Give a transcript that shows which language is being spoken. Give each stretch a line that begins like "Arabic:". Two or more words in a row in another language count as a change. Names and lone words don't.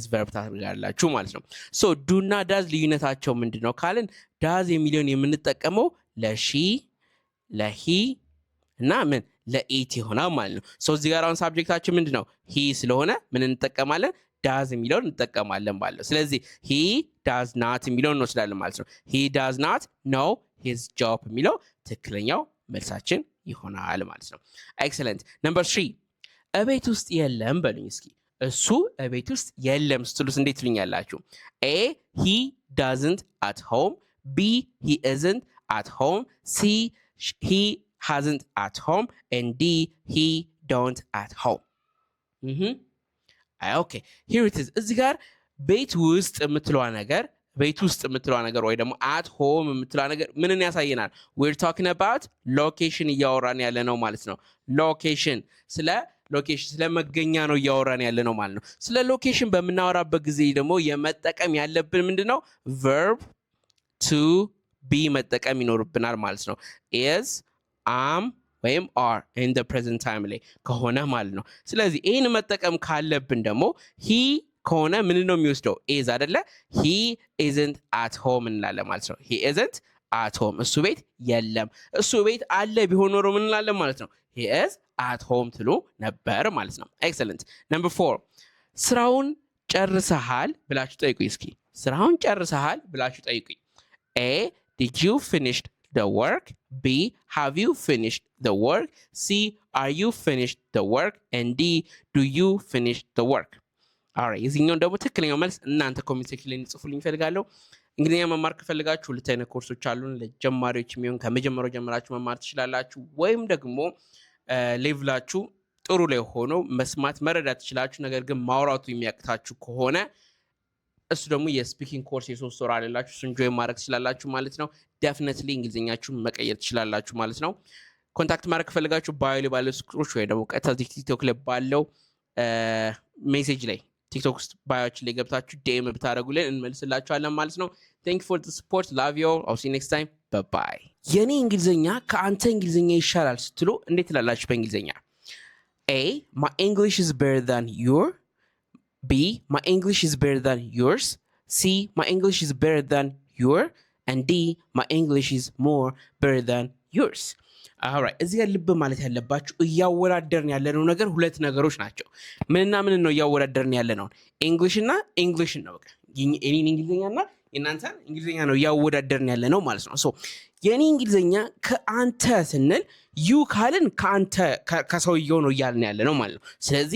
Amharic: verb ታደርጋላችሁ ማለት ነው
English: so do
Amharic: እና does ልዩነታቸው ምንድነው ካልን does የሚለውን የምንጠቀመው ለሺ ለሂ እና ምን ለኢት ይሆናል ማለት ነው so እዚህ ጋር አሁን ሳብጀክታችን ምንድነው he ስለሆነ ምን እንጠቀማለን does የሚለውን እንጠቀማለን ማለት ነው ስለዚህ
English: he does not
Amharic: የሚለውን እንወስዳለን ማለት ነው
English: he does not know his job
Amharic: የሚለው ትክክለኛው መልሳችን ይሆናል ማለት ነው
English: excellent number 3
Amharic: እቤት ውስጥ የለም በሉኝ እስኪ እሱ እቤት ውስጥ የለም ስትሉስ እንዴት ትሉኛላችሁ
English: a he doesn't at home b he isn't at home c he hasn't at home and d he don't at home okay here it
Amharic: is እዚህ ጋር ቤት ውስጥ የምትለዋ ነገር ወይ ደግሞ
English: at home
Amharic: የምትለዋ ነገር ምንን ያሳየናል
English: we're talking about location
Amharic: እያወራን ያለ ነው ማለት ነው location ስለ መገኛ ነው እያወራን ያለ ነው ማለት ነው ስለ ሎኬሽን በመናወራበት ጊዜ ደግሞ የመጠቀም ያለብን ምንድነው
English: verb to be
Amharic: መጠቀም ይኖርብናል ማለት ነው
English: is am
Amharic: ወይም
English: are in the present time
Amharic: ላይ ከሆነ ማለት ነው ስለዚህ ይሄን መጠቀም ካለብን ደግሞ he ከሆነ ምን ነው የሚወስደው is አይደለ
English: he isn't at home
Amharic: እንላለን ማለት ነው
English: he isn't at home
Amharic: እሱ ቤት የለም እሱ ቤት አለ ቢሆን ኖሮ ምን እንላለን ማለት ነው
English: he is at home
Amharic: ትሉ ነበር ማለት ነው
English: excellent number 4
Amharic: ስራውን ጨርሰሃል ብላችሁ ጠይቁኝ እስኪ ስራውን ጨርሰሃል ብላችሁ ጠይቁኝ
English: a did you finish the work b have you finished the work c are you finished the work and d do you finish the work alright
Amharic: እዚህኛው ደግሞ ትክክለኛው መልስ እናንተ ኮሜንት ሴክሽን ላይ ጽፉልኝ ፈልጋለሁ እንግሊዝኛ መማር ከፈልጋችሁ ሁለት አይነት ኮርሶች አሉን ለጀማሪዎች የሚሆን ከመጀመሪያው ጀምራችሁ መማር ትችላላችሁ ወይም ደግሞ ሌቭላችሁ ጥሩ ላይ ሆኖ መስማት መረዳት ትችላላችሁ ነገር ግን ማውራቱ የሚያቅታችሁ ከሆነ እሱ ደግሞ የስፒኪንግ ኮርስ የ3 ወር አለላችሁ እሱን ጆይን ማድረግ ትችላላችሁ ማለት ነው ዴፊኒትሊ እንግሊዝኛችሁን መቀየር ትችላላችሁ ማለት ነው ኮንታክት ማድረግ ከፈልጋችሁ ባዮ ላይ ባለው ስክሮች ወይ ደግሞ ቀጥታ ቲክቶክ ላይ ባለው ሜሴጅ ላይ ቲክቶክ ውስጥ ባዮችን ላይ ገብታችሁ ዲኤም ብታደርጉልን እንመልስላችኋለን ማለት ነው
English: thank you for the support love you all I'll see you next time bye bye
Amharic: የኔ እንግሊዝኛ ከአንተ እንግሊዝኛ ይሻላል ስትሉ እንዴት ትላላችሁ በእንግሊዝኛ
English: a my English is better than your b my English is better than yours c my English is better than your and d my English is more better than yours
Amharic: alright እዚህ ጋር ልብ ማለት ያለባችሁ እያወዳደርን ያለነው ነገር ሁለት ነገሮች ናቸው ምንና ምን ነው እያወዳደርን ያለነው እንግሊሽ እና እንግሊሽ ነው በቃ የኔን እንግሊዘኛና የናንተን እንግሊዘኛ ነው እያወዳደርን ያለነው ማለት ነው ሶ የኔ እንግሊዘኛ ከአንተ ስንል ዩ ካልን ከአንተ ከሰውየው ነው እያልን ያለነው ማለት ነው ስለዚህ